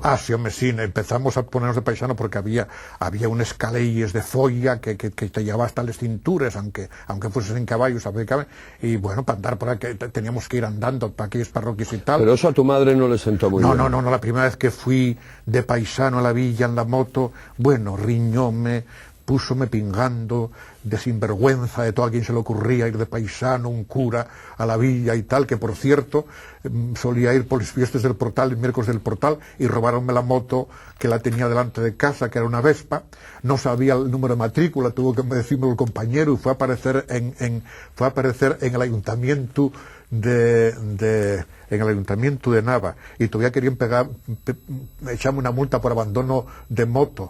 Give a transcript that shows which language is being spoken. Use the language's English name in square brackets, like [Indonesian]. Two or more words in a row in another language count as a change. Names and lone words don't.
[Spanish] Ah, sí, hombre, sí, empezamos a ponernos de paisano porque había unas [Asturian] caleyes de folla [Spanish] que te llevaba hasta las cinturas, aunque fueses en caballos, y bueno, para andar por ahí, teníamos que ir andando para aquellas parroquias y tal. Pero eso a tu madre no le sentó muy bien. No, la primera vez que fui de paisano a la villa en la moto, bueno, [Asturian] riñóme, púsome pingando, [Spanish] de sinvergüenza, de todo a quien se le ocurría ir de paisano, un cura, a la villa y tal, que por cierto, solía ir por las fiestas del Portal, el miércoles del Portal, y robaronme la moto que la tenía delante de casa, que era una Vespa, no sabía el número de matrícula, tuvo que decirme el compañero, y fue a aparecer en el ayuntamiento en el ayuntamiento de Nava, y todavía querían echarme una multa por abandono de moto.